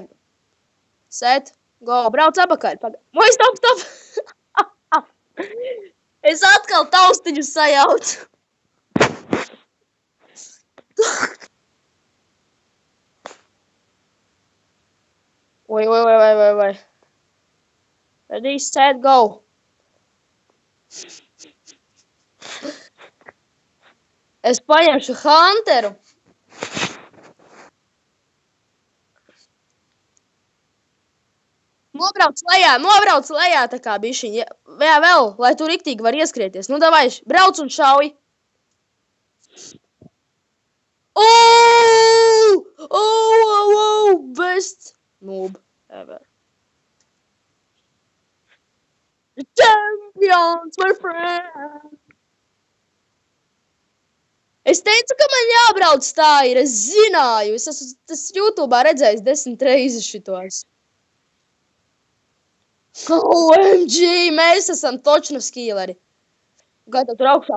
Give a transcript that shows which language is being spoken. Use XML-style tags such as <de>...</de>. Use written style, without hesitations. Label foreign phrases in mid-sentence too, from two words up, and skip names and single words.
<en>Set. Go.</en> <lv>Brauc apakaļ. Oi, stop. Es atkal taustiņus sajaucu. Oi.</lv> <en>Ready, set, go.</en> <lv>Es paņemšu Hunteru. Nobrauc lejā tā kā bišķiņ. Vēl, lai tu riktīgi var ieskrieties. Nu, davai, brauc un šauj.</lv> <en>Best noob ever. The champions were friends.</en> <lv>Es teicu, ka man jābrauc tā ir. Es zināju. Es esmu YouTube'ā redzējis 10 reizes šitos. OMG, mēs esam točnu skīleri. Gatav tur augšā.</lv>